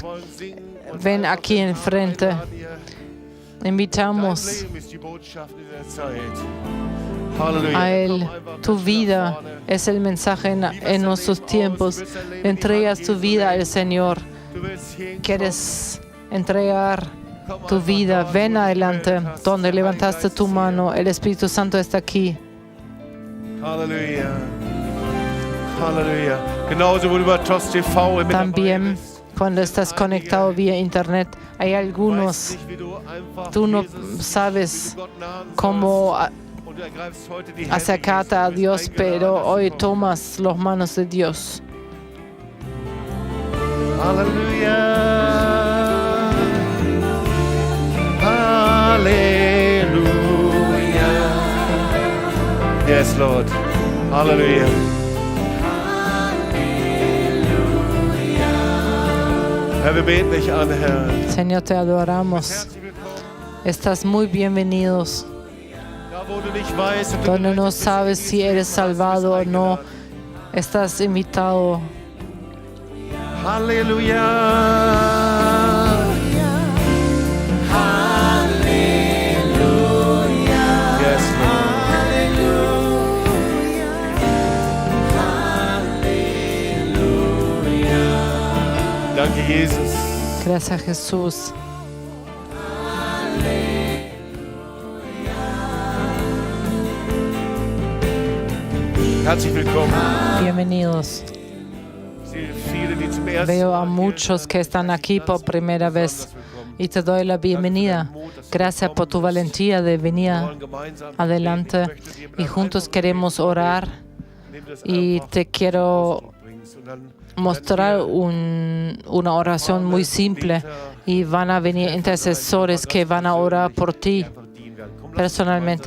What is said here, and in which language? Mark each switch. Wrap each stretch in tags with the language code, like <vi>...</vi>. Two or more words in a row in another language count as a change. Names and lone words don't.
<es>Ven aquí enfrente. Invitamos a Él. Tu vida es el mensaje en nuestros tiempos. Entregas tu vida al Señor. ¿Quieres entregar tu vida? Ven adelante, donde levantaste tu mano. El Espíritu Santo está aquí.</es> <de>Halleluja. Halleluja. Genauso, wo du über TOS TV mit</de> <es>También, cuando estás conectado vía internet, hay algunos, tú no sabes cómo acercarte a Dios, pero hoy tomas las manos de Dios.</es> <de>Halleluja. Halleluja.</de> <en>Yes, Lord.</en> <de>Halleluja. Herr, wir beten dich an, Herr.</de> <es>Señor, te adoramos.</es> <de>Herzlich willkommen.</de> <es>Estás muy bienvenidos.</es> <de>Da, wo du nicht weißt, ob du</de> <es>Donde no</es> <de>gerettet bist,</de> <es>sabes si eres</es> <de>bist du</de> <es>salvado o no,</es> <de>eingeladen.</de> <es>estás invitado.</es> <en>Halleluja. Yes, Lord.</en> <de>Danke, Jesus.</de> <es>Gracias, Jesús.</es> <de>Herzlich willkommen.</de> <es>Bienvenidos.</es> <de>Ich sehe viele, die zum ersten</de> <es>Veo a</es> <de>Mal hier</de> <es>muchos que están aquí por primera vez y te doy la bienvenida. Gracias por tu valentía de venir adelante y juntos queremos orar y te quiero mostrar una oración muy simple y van a venir intercesores que van a orar por ti personalmente.</es>